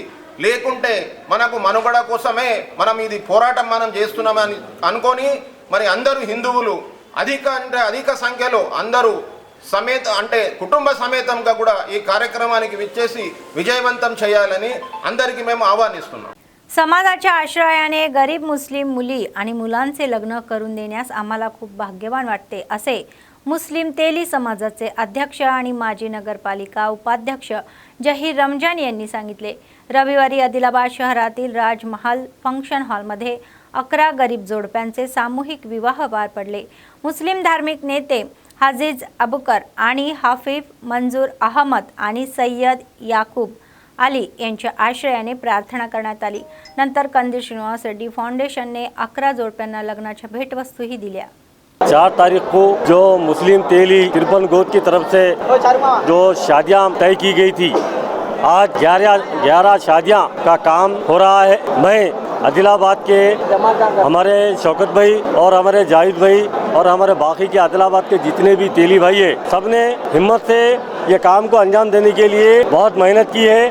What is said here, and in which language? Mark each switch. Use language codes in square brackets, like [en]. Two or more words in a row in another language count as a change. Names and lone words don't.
[te] లేకుంటే మనకు మనుగడ కోసమే మనం ఇది పోరాటం మనం చేస్తున్నామని అనుకొని మరి అందరూ హిందువులు అధిక సంఖ్యలో అందరూ కుటుంబ సమేతంగా కూడా ఈ కార్యక్రమానికి విచ్చేసి विजयवंतम చేయాలని అందరికీ మేము ఆహ్వానిస్తున్నాం. [mr] समाजाच्या आश्रयाने गरीब मुस्लिम मुली आणि मुलांचे लग्न करून देण्यास आम्हाला खूप भाग्यवान वाटते असे मुस्लिम तेली समाजाचे अध्यक्ष आणि माजी नगरपालिका उपाध्यक्ष जहीर रमजान यांनी सांगितले. रविवारी आदिलाबाद शहरातील राजमहल फंक्शन हॉलमध्ये 11 गरीब जोडप्यांचे सामूहिक विवाह पार पडले. मुस्लिम धार्मिक नेते हाजीज अबुकर आणि हाफिफ मंजूर अहमद आणि सय्यद याकूब अली यांच्या आश्रयाने प्रार्थना करण्यात आली. नंतर कंदील श्रीनिवास रेड्डी फाउंडेशनने 11 जोडप्यांना लग्नाच्या भेटवस्तूही दिल्या. [hi] 4 तारीख को जो मुस्लिम तेली 53 गोद की तरफ से जो शादियां तय की गई थी, आज 11 शादियां का काम हो रहा है. मैं आदिलाबाद के हमारे शौकत भाई और हमारे जाहिद भाई और हमारे बाकी के आदिलाबाद के जितने भी तेली भाई है, सब ने हिम्मत से ये काम को अंजाम देने के लिए बहुत मेहनत की है.